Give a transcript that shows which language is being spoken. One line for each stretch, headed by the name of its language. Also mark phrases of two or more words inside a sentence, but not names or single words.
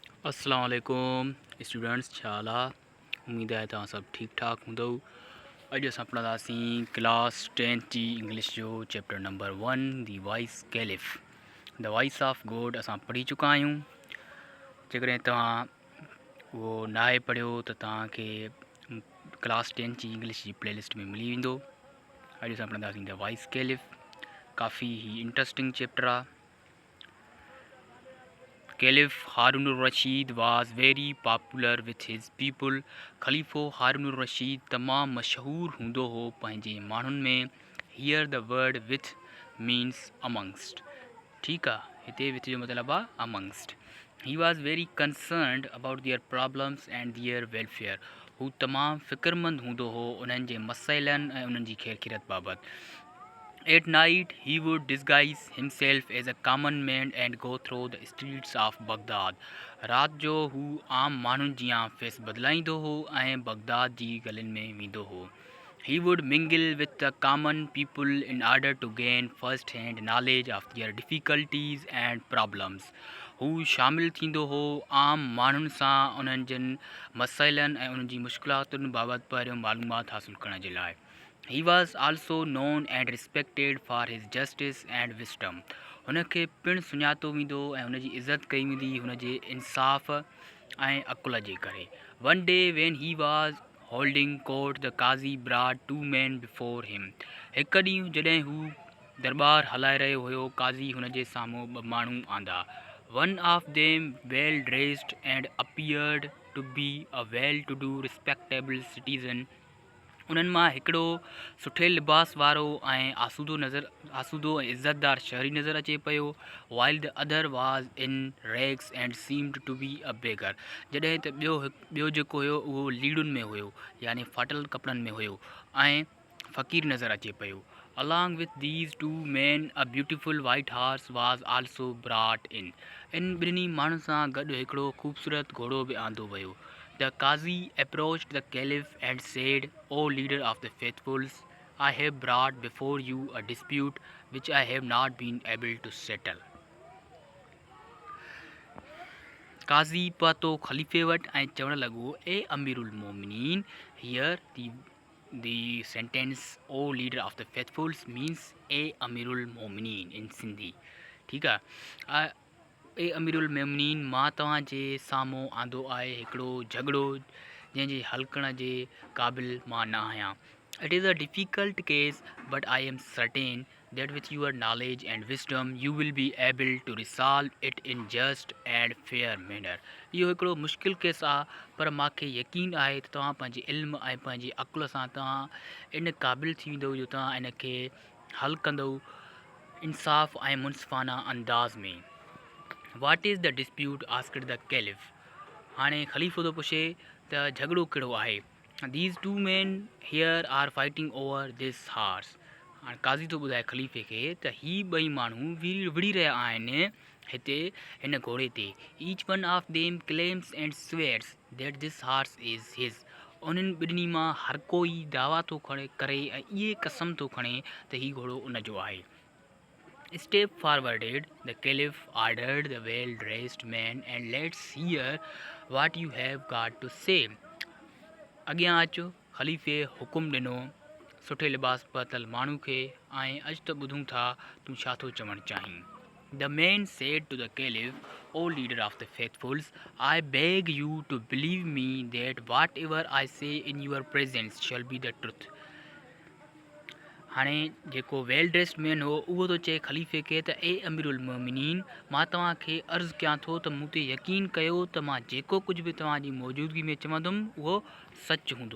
Arabic: السلام عليكم
Sindhi: स्टूडेंट्स छाला उम्मीद है तव्हां सब ठीक ठाक हूंदव। अॼु असां पढ़ंदासीं क्लास 10 जी इंग्लिश जो चैप्टर नंबर 1 दी वॉइस कैलिफ द वॉइस ऑफ गॉड असां पढ़ी चुका आहियूं। जेकॾहिं तव्हां उहो नाहे पढ़ियो त तव्हांखे क्लास 10 जी इंग्लिश जी प्लेलिस्ट में मिली वेंदो। अॼु असां पढ़ंदासीं द वॉइस कैलिफ, काफ़ी ई इंट्रस्टिंग चैप्टर आहे।
English: Caliph Harun al-Rashid was very popular with his people.
Sindhi: ख़लीफ़ो हारून रशीद तमामु मशहूर हूंदो हो पंहिंजे माण्हुनि में।
English: Here the word with means amongst.
Sindhi: ठीकु आहे, हिते with जो मतिलबु आहे amongst.
English: He was very concerned about their problems and their welfare.
Sindhi: हू तमामु फ़िक्रमंद हूंदो हो उन्हनि जे मसइलनि ऐं उन्हनि जी ख़ैरखिरत बाबति।
English: At night, he would disguise himself as a common man and go through the streets of Baghdad.
Sindhi: रात जो हू आम माण्हुनि जियां फेस बदिलाईंदो हो ऐं बगदाद जी गलियुनि में वेंदो हो।
English: He would mingle with the common people in order to gain first-hand knowledge of their difficulties and problems.
Sindhi: हू शामिल थींदो हो आम माण्हुनि सां उन्हनि जिन मसइलनि ऐं उन्हनि जी मुश्किलातुनि बाबति पहिरियों मालूमात हासिलु करण जे लाइ।
English: He was also known and respected for his justice and wisdom.
Sindhi: हुनखे पिणु सुञातो वेंदो ऐं हुनजी इज़त कई वेंदी हुनजे इंसाफ़ ऐं अकुल जे करे।
English: One day when he was holding court, the Qazi brought two men before him.
Sindhi: हिकु ॾींहुं जॾहिं हू दरबार हलाए रहियो हुयो, काज़ी हुनजे साम्हूं ॿ माण्हू आंदा।
English: One of them well dressed and appeared to be a well-to-do respectable citizen.
Sindhi: उन्हनि मां हिकिड़ो सुठे लिबास वारो ऐं आसूदो ऐं इज़तदार शहरी नज़र अचे पियो।
English: While the other was in rags and seemed to be a beggar.
Sindhi: जॾहिं त ॿियो जेको हुयो उहो लीड़ुनि में हुयो, यानी फाटल कपिड़नि में हुयो ऐं फ़क़ीर नज़र अचे पियो।
English: Along with these two men, a beautiful white horse was also brought in.
Sindhi: इन ॿिन्ही माण्हुनि सां गॾु हिकिड़ो ख़ूबसूरत घोड़ो बि आंदो वियो।
English: The Qazi approached the Caliph and said, O leader of the faithfuls, I have brought before you a dispute which I have not been able to settle.
Sindhi: Qazi पहुतो ख़लीफ़े वटि ऐं चवणु लॻो, ए अमीरुल मोमिनीन.
English: Here the sentence O leader of the faithfuls means
Sindhi: ए अमीरुल मोमिनीन
English: in Sindhi.
Sindhi: ठीकु आहे। ए अमीरुल मोमिनीन, मां तव्हांजे साम्हूं आंदो आहे हिकिड़ो झगड़ो जंहिंजे हल करण जे क़ाबिल मां न आहियां।
English: It is a difficult case, but I am certain that with your knowledge and wisdom you will be able to resolve it in just and fair manner.
Sindhi: इहो हिकिड़ो मुश्किल केस आहे, पर मूंखे यकीन आहे त तव्हां पंहिंजे इल्म ऐं पंहिंजे अकुल सां तव्हां इन क़ाबिल थी वेंदव जो तव्हां इन खे हल कंदव इंसाफ़ ऐं मुनसिफ़ाना अंदाज़ में।
English: What is the dispute? asked the Caliph.
Sindhi: हाणे ख़लीफ़ो थो पुछे त झगड़ो कहिड़ो आहे।
English: These two men here are fighting over this horse.
Sindhi: हाणे काज़ी थो ॿुधाए ख़लीफ़े खे त ही ॿई माण्हू विड़ी रहिया आहिनि हिते हिन घोड़े ते।
English: Each one of them claims and swears that this horse is his.
Sindhi: उन्हनि ॿिन्ही मां हर कोई दावा थो करे ऐं इहे कसम थो खणे त ही घोड़ो उन जो आहे।
English: Step forwarded, the Caliph ordered the well-dressed man, and let's hear what you have got to say.
Sindhi: अॻियां अचो, ख़लीफ़े हुकुम ॾिनो सुठे लिबास पातल माण्हू खे, ऐं अॼु त ॿुधूं था तूं छा थो चवणु चाहीं।
English: The man said to the Caliph, O leader of the faithfuls, I beg you to believe me that whatever I say in your presence shall be the truth.
Sindhi: हाणे जेको
English: well dressed man
Sindhi: हो उहो थो चए ख़लीफ़े खे त ए अमीरुल मोमिनीन, मां तव्हांखे अर्ज़ु कयां थो त मूं ते यकीन कयो त मां जेको कुझु बि तव्हांजी मौजूदगी में चवंदुमि उहो सच हूंदो।